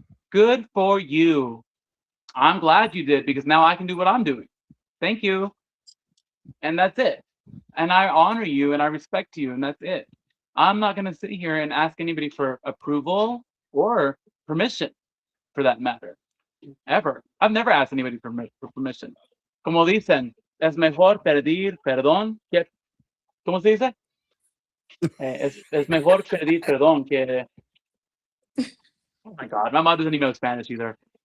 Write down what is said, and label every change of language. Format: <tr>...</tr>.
<en>Good for you. I'm glad you did because now I can do what I'm doing. Thank you. And that's it. And I honor you and I respect you, and that's it. I'm not going to sit here and ask anybody for approval or permission for that matter. Ever. I've never asked anybody for permission.</en> <es>Como dicen, es mejor pedir perdón que. ¿Cómo se dice? Es mejor pedir perdón que.</es> <en>Oh my God, my mom doesn't even know Spanish either.</en>